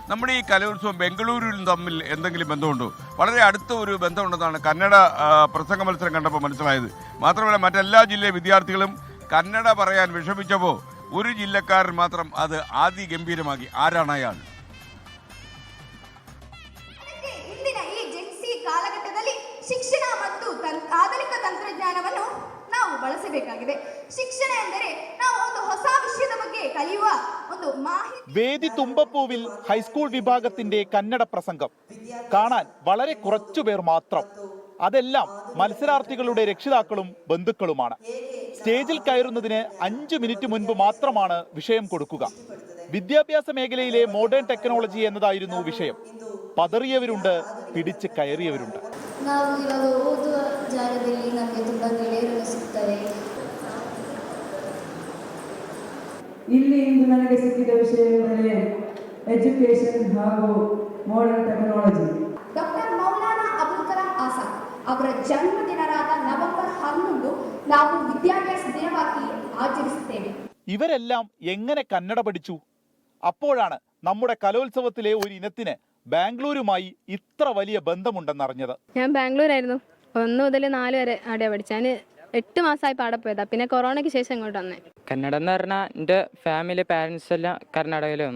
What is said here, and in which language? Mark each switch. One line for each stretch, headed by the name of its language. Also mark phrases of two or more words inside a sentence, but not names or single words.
Malayalam: നമ്മുടെ ഈ കലോത്സവം ബംഗളൂരുവിലും തമ്മിൽ എന്തെങ്കിലും ബന്ധമുണ്ടോ? വളരെ അടുത്ത ഒരു ബന്ധമുണ്ടെന്നാണ് കന്നഡ പ്രസംഗ മത്സരം കണ്ടപ്പോൾ മനസ്സിലായത്. മാത്രമല്ല മറ്റെല്ലാ ജില്ലയിലെ വിദ്യാർത്ഥികളും കന്നഡ പറയാൻ വിഷമിച്ചപ്പോൾ ഒരു ജില്ലക്കാരൻ മാത്രം അത് ഗംഭീരമാക്കി. ആരാണ് അയാൾ?
Kannada: ಇಂದಿನ ಈ ಜೆನ್ಸಿ ಕಾಲಘಟ್ಟದಲ್ಲಿ ಶಿಕ್ಷಣ ಮತ್ತು ಆಧುನಿಕ ತಂತ್ರಜ್ಞಾನವನ್ನು ನಾವು ಬಳಸಬೇಕಾಗಿದೆ. ಶಿಕ್ಷಣ ಎಂದರೆ ನಾವು ಒಂದು ಹೊಸ ವಿಷಯದ ಬಗ್ಗೆ ಕಲಿಯುವ ಒಂದು ಮಾಹಿತಿ.
Malayalam: വേദി തുമ്പപ്പൂവിൽ ഹൈസ്കൂൾ വിഭാഗത്തിന്റെ കന്നഡ പ്രസംഗം കാണാൻ വളരെ കുറച്ചുപേർ മാത്രം. അതെല്ലാം മത്സരാർത്ഥികളുടെ രക്ഷിതാക്കളും ബന്ധുക്കളുമാണ്. സ്റ്റേജിൽ കയറുന്നതിന് 5 മിനിറ്റ് മുൻപ് മാത്രമാണ് വിഷയം കൊടുക്കുക. വിദ്യാഭ്യാസ മേഖലയിലെ
English: modern technology
Malayalam: എന്നതായിരുന്നു വിഷയം. പതറിയവരുണ്ട്, പിടിച്ച് കയറിയവരുണ്ട്.
Kannada: ಇಲ್ಲಿ ಇಂದು ನನಗೆ ಸಿಕ್ಕಿದ ವಿಷಯವೆಂದರೆ ಎಜುಕೇಶನ್ ಹಾಗೂ
English: modern technology.
Kannada: ಡಾಕ್ಟರ್ ಮೌಲಾನಾ ಅಬುಲ್ ಕಲಾಂ ಆಜಾದ್ ಅವರ ಜನ್ಮದಿನವಾದ ನವೆಂಬರ್ 11 ನಾವು ವಿದ್ಯಾಭ್ಯಾಸ ದಿನವಾಗಿ ಆಚರಿಸುತ್ತೇವೆ.
Malayalam: ഇവരെല്ലാം എങ്ങനെ കന്നഡ പഠിച്ചു? അപ്പോഴാണ് നമ്മുടെ കലോത്സവത്തിലെ ഒരു ഇനത്തിന് ബാംഗ്ലൂരുമായി ഇത്ര വലിയ ബന്ധമുണ്ടെന്നറിഞ്ഞത്. ഞാൻ ബാംഗ്ലൂരായിരുന്നു. 1 മുതൽ 4 വരെ അവിടെ പഠിച്ചു. ഞാൻ 8 മാസമായി പാടെ പോയതാ. പിന്നെ കൊറോണയ്ക്ക് ശേഷം ഇങ്ങോട്ട് വന്നേ. കന്നഡ എന്ന് പറഞ്ഞാൽ എൻ്റെ
English: family parents
Malayalam: എല്ലാം കർണാടകയിൽ വന്നു.